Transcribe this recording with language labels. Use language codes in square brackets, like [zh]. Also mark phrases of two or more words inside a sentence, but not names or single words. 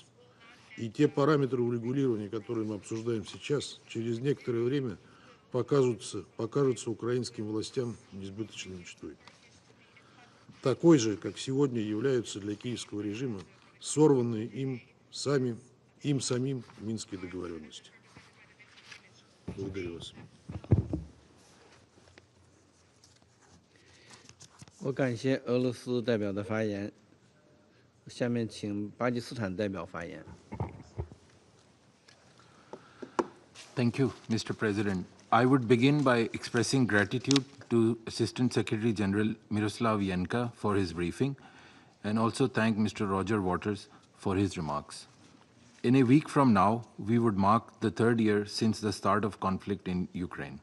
[ru] И те параметры урегулирования, которые мы обсуждаем сейчас, через некоторое время покажутся украинским властям несбыточной мечтой. Такой же, как сегодня являются для киевского режима сорванные им самим Минские договоренности. Благодарю вас. [zh] 我感谢俄罗斯代表的发言。下面请巴基斯坦代表发言。 [en] Thank you, Mr. President. I would begin by expressing gratitude to Assistant Secretary General Miroslav Yenka for his briefing, and also thank Mr. Roger Waters for his remarks. In a week from now, we would mark the 3rd year since the start of conflict in Ukraine.